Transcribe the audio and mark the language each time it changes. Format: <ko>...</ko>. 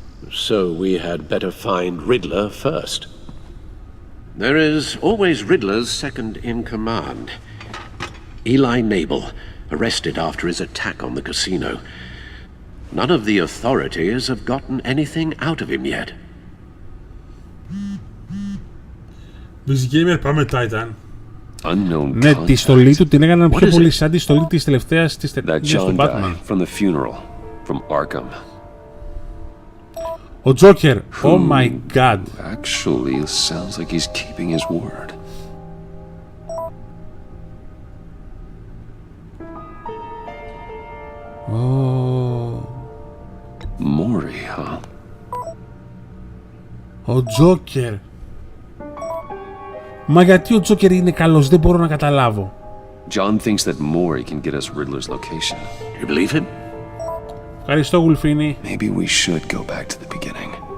<en>So we had better find Riddler first. There is always Riddler's second in command. Eli Nabel, arrested after his attack on the casino. None of the authorities have gotten anything out of him yet.</en> <el>Gamer, πάμε Titan.</el> <en>Unknown</en> <el>Ναι, τη στολή του την έκαναν πιο πολύ σαν τη στολή της τελευταίας της ταινίας του Batman.</el> <en>From the funeral, from Arkham. Ο Joker, oh my god. Actually, it sounds like he's keeping his word. Oh. Mori, huh?</en> <el>Ο Joker. Μα γιατί ο Joker είναι καλός, δεν μπορώ να καταλάβω.</el> <en>John thinks that Mori can get us Riddler's location. You believe him?</en> <el>Ευχαριστώ, Γουλφίνη.</el> <en>Maybe we should go back to the beginning.</en>